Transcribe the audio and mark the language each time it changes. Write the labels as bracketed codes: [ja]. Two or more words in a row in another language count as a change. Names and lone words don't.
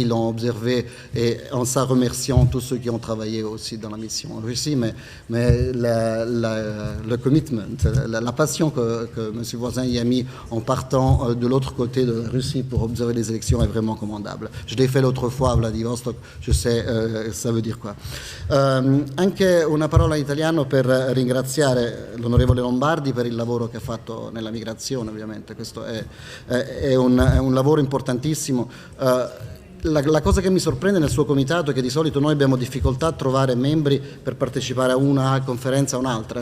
[fr] Ils l'ont observé, et en ça remerciant tous ceux qui ont travaillé aussi dans la mission en Russie, mais le commitment, la passion que M. Voisin y a mis en partant de l'autre côté de la Russie pour observer les élections est vraiment commendable. Je l'ai fait l'autre fois a Vladivostok, je sais ça veut dire quoi. [it] Anche una parola in italiano per ringraziare l'onorevole Lombardi per il lavoro che ha fatto nella migrazione. Ovviamente questo è un lavoro importantissimo. la cosa che mi sorprende nel suo comitato è che di solito noi abbiamo difficoltà a trovare membri per partecipare a una conferenza o un'altra.